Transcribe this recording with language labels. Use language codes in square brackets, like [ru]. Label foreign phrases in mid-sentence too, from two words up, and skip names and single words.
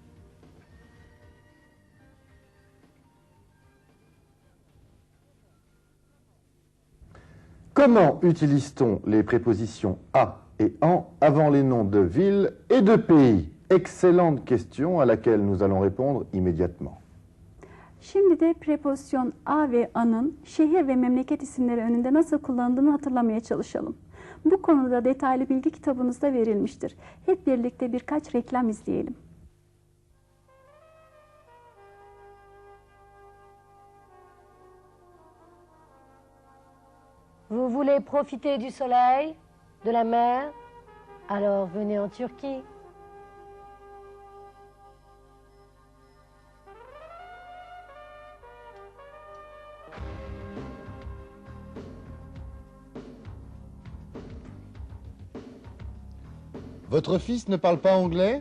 [fr] Comment utilise-t-on les prépositions à et AN avant les noms de villes et de pays? Excellente question à laquelle nous allons répondre immédiatement. [tr] Şimdi de prepozisyon a ve anın şehir ve memleket isimleri önünde nasıl kullanıldığını hatırlamaya çalışalım. Bu konuda detaylı bilgi kitabınızda verilmiştir. Hep birlikte birkaç reklam izleyelim. [fr] Vous voulez profiter du soleil, de la mer? Alors venez en Turquie. Votre fils ne parle pas anglais?